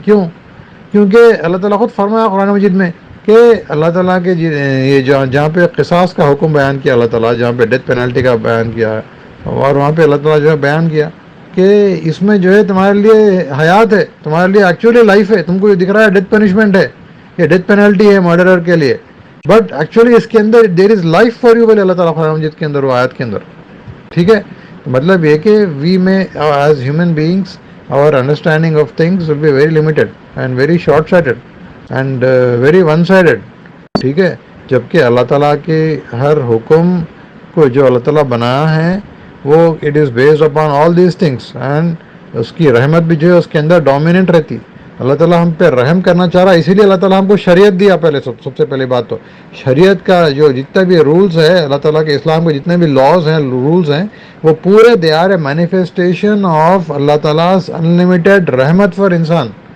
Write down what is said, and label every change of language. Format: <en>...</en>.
<ur>کیوں؟ کیونکہ اللہ تعالیٰ خود فرمایا قرآن مجید میں کہ اللہ تعالیٰ کے یہ جہاں پہ قصاص کا حکم بیان کیا اللہ تعالیٰ, جہاں پہ ڈیتھ پینلٹی کا بیان کیا, اور وہاں پہ اللہ تعالیٰ جو ہے بیان کیا کہ اس میں جو ہے تمہارے لیے حیات ہے, تمہارے لیے ایکچولی لائف ہے. تم کو یہ دکھ رہا ہے ڈیتھ پنشمنٹ ہے, یہ ڈیتھ پینلٹی ہے مرڈرر کے لیے, بٹ ایکچولی اس کے اندر</ur> <en>there is life for you</en> <ur>بولے اللہ تعالیٰ قرآن مجید کے اندر, وہ آیت کے اندر. ٹھیک ہے, مطلب یہ کہ</ur> <en>We میں as human beings our understanding of things will be very limited and very short sighted and very one sided.</en> <ur>ٹھیک ہے, جبکہ اللہ تعالیٰ کے ہر حکم کو جو اللہ تعالیٰ بنایا ہے وہ</ur> <en>it is based upon all these things, and</en> <ur>اس کی رحمت بھی جو ہے اس کے اندر ڈومیننٹ رہتی. اللہ تعالیٰ ہم پہ رحم کرنا چاہ رہا ہے, اسی لیے اللہ تعالیٰ ہم کو شریعت دیا. پہلے سب سے پہلی بات تو شریعت کا جو جتنے بھی رولز ہے اللہ تعالیٰ کے اسلام کے جتنے بھی لاز ہیں, رولز ہیں, وہ پورے</ur> <en>they are a manifestation of</en> <ur>اللہ تعالیٰ انلمیٹیڈ رحمت فار انسان.</ur>